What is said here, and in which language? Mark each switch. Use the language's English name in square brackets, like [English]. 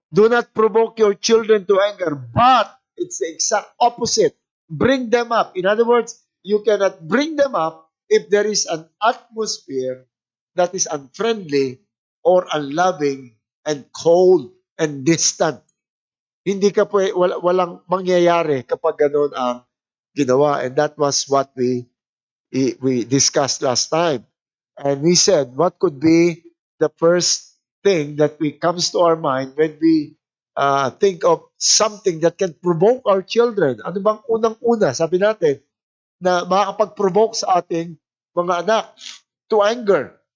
[English] Do not provoke your children to anger, but it's the exact opposite. Bring them up. In other words, you cannot bring them up if there is an atmosphere that is unfriendly or unloving and cold and distant. [Filipino] Hindi ka walang mangyayari kapag ganun ang ginawa. [English] And that was what we discussed last time. And we said, what could be the first thing that comes to our mind when we think of something that can provoke our children? [Filipino] Ano bang unang-una, sabi natin, na makakapag-provoke sa ating mga anak [English] to anger?